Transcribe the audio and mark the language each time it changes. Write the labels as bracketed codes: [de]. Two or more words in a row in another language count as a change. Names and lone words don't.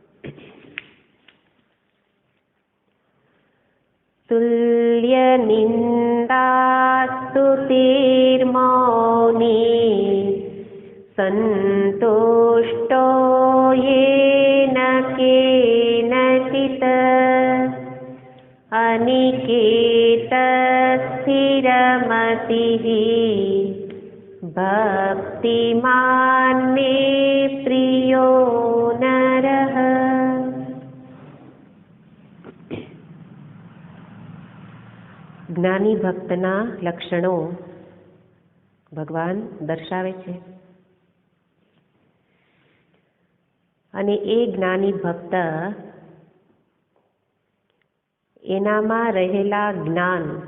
[sa] तुल्यनिन्दास्तुतिर्मौनी सन्तुष्टो येन केनचित् अनिकेतस्थिरमतिः भक्तिमान् मे प्रियो नरः। [gu] જ્ઞાની ભક્તના લક્ષણો ભગવાન દર્શાવે છે અને એ જ્ઞાની ભક્ત એનામાં રહેલા જ્ઞાન,